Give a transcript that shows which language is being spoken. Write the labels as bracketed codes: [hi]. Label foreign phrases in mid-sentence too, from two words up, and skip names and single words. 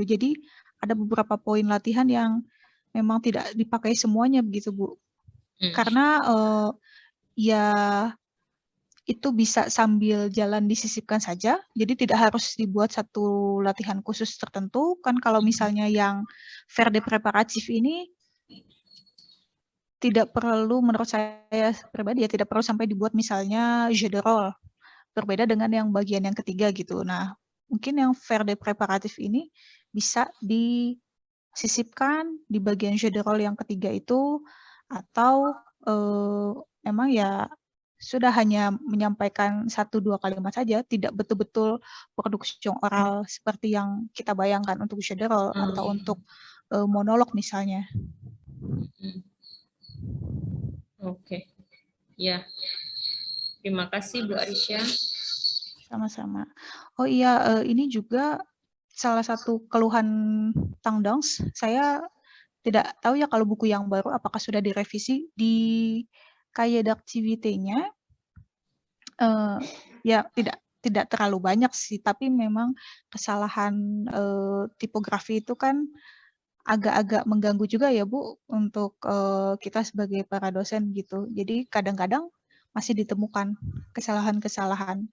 [id] Jadi ada beberapa poin latihan yang memang tidak dipakai semuanya begitu, Bu. Karena ya itu bisa sambil jalan disisipkan saja, jadi tidak harus dibuat satu latihan khusus tertentu. Kan kalau misalnya yang [fr] faire de préparatif [id] ini tidak perlu, menurut saya pribadi ya, tidak perlu sampai dibuat misalnya [fr] jeu de rôle. [id] Berbeda dengan yang bagian yang ketiga gitu. Nah, mungkin yang [fr] faire de préparatif [id] ini bisa disisipkan di bagian [fr] jeu de rôle [id] yang ketiga itu, atau memang ya sudah hanya menyampaikan 1-2 kalimat saja, tidak betul-betul produksi oral seperti yang kita bayangkan untuk [fr] jeu de rôle [id] atau untuk monolog misalnya. Oke, ya. Terima kasih Bu Arisha. Sama-sama. Oh iya, ini juga salah satu keluhan Tongdongs. Saya tidak tahu ya kalau buku yang baru apakah sudah direvisi di [fr] cahier d'activité- [id] nya. Ya tidak terlalu banyak sih, tapi memang kesalahan tipografi itu kan agak-agak mengganggu juga ya Bu untuk kita sebagai para dosen gitu. Jadi kadang-kadang masih ditemukan kesalahan-kesalahan.